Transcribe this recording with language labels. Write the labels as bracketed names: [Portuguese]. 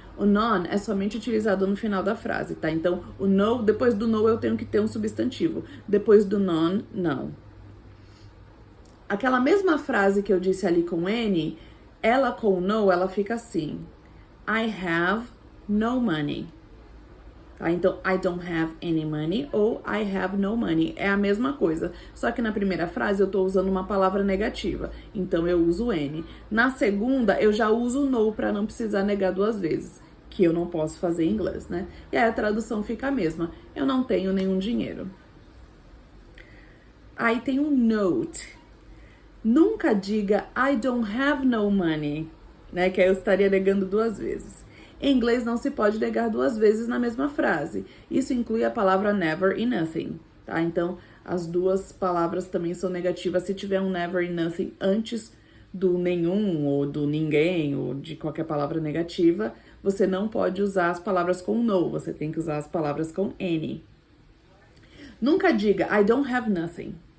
[Portuguese] O none é somente utilizado no final da frase, tá? Então, o no, depois do no eu tenho que ter um substantivo. Depois do none, não. Aquela mesma frase que eu disse ali com N, ela com no, ela fica assim. [English] I have no money. [Portuguese] Tá? Então, [English] I don't have any money [Portuguese] ou [English] I have no money. [Portuguese] É a mesma coisa. Só que na primeira frase eu tô usando uma palavra negativa. Então, eu uso N. Na segunda, eu já uso no para não precisar negar 2 vezes. Que eu não posso fazer em inglês, né? E aí a tradução fica a mesma. Eu não tenho nenhum dinheiro. Aí tem um note. Nunca diga [English] I don't have no money, [Portuguese] né? Que aí eu estaria negando 2 vezes. Em inglês não se pode negar duas vezes na mesma frase. Isso inclui a palavra never e nothing, tá? Então, as duas palavras também são negativas se tiver um never e nothing antes do nenhum ou do ninguém ou de qualquer palavra negativa. Você não pode usar as palavras com no, você tem que usar as palavras com any. Nunca diga [English] I don't have nothing.